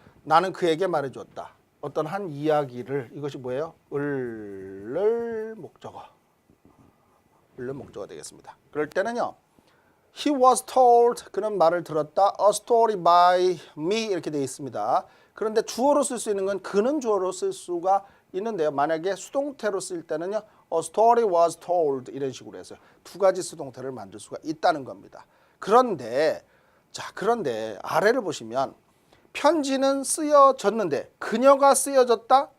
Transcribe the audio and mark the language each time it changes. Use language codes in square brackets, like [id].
[ko] 나는 그에게 말해주었다. 어떤 한 이야기를 이것이 뭐예요? 을을 목적어가 되겠습니다. 그럴 때는요. [en] He was told [ko] 그는 말을 들었다. [en] A story by me [ko] 이렇게 되어 있습니다. 그런데 주어로 쓸 수 있는 건 그는 주어로 쓸 수가 있는데요. 만약에 수동태로 쓸 때는요. [en] A story was told [ko] 이런 식으로 해서 두 가지 수동태를 만들 수가 있다는 겁니다. 그런데 아래를 보시면 편지는 쓰여졌는데 그녀가 쓰여졌다?